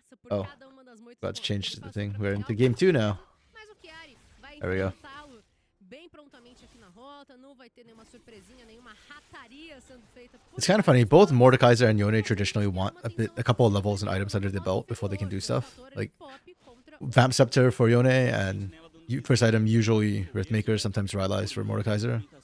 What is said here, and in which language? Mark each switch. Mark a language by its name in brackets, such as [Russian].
[English] Oh, about to change the thing. We're into game 2 now. There we go. [Portuguese] bem prontamente aqui na rota, não vai ter nenhuma surpresinha, nenhuma rataria sendo feita. [English] It's kind of funny. Both Mordekaiser and Yone traditionally want a couple of levels and items under the belt before they can do stuff. Like Vamp Scepter for Yone and first item usually Riftmaker, sometimes Rylai's for Mordekaiser.